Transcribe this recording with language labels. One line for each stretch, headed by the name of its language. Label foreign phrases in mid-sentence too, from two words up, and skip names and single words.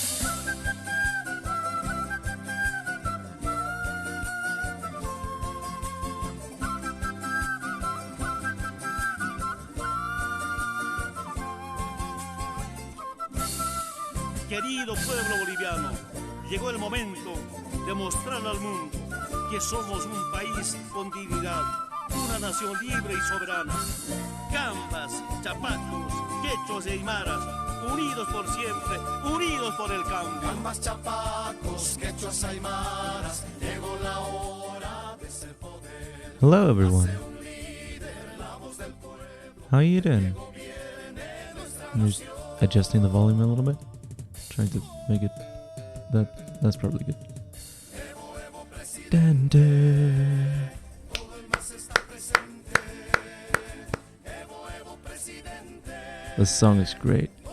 Spanish: Querido pueblo boliviano, llegó el momento de mostrar al mundo que somos un país con dignidad, una nación libre y soberana. Cambas, chapacos, quechos y aymaras, unidos por siempre, unidos por el cambio. Cambas, chapacos, quechuas, aymaras, llegó la hora de ser poder.
English: Hello, everyone. How are you doing? I'm just adjusting the volume a little bit, trying to make it. That's probably good. Dun, dun. This song is great.